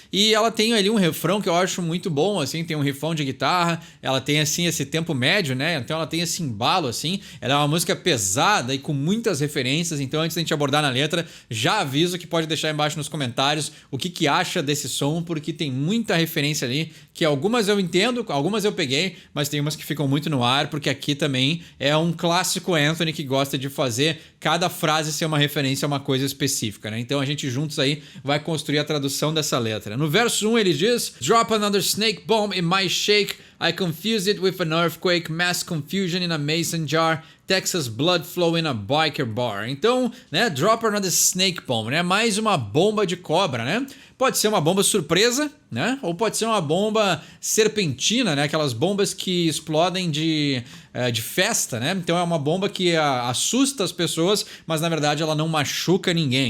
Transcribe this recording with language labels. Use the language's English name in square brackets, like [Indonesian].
[Portuguese] e ela tem ali um refrão que eu acho muito bom, assim, tem um riffão de guitarra, ela tem assim esse tempo médio, né, então ela tem esse embalo assim, ela é uma música pesada e com muitas referências, então antes da gente abordar na letra, já aviso que pode deixar embaixo nos comentários o que acha desse som, porque tem muita referência ali, que algumas eu entendo, algumas eu peguei, mas tem umas que ficam muito no ar, porque aqui também é um clássico Anthony que gosta de fazer cada frase ser uma referência a uma coisa específica, né? Então a gente juntos aí vai construir a tradução dessa letra. No verso 1 ele diz: [English] Drop another snake bomb in my shake, I confuse it with an earthquake, mass confusion in a mason jar, Texas blood flow in a biker bar. [Portuguese] Então, né, [English] drop another snake bomb, [Portuguese] né? Mais uma bomba de cobra, né? Pode ser uma bomba surpresa, né? Ou pode ser uma bomba serpentina, né? Aquelas bombas que explodem de festa, né? Então é uma bomba que assusta as pessoas, mas na verdade ela não machuca ninguém.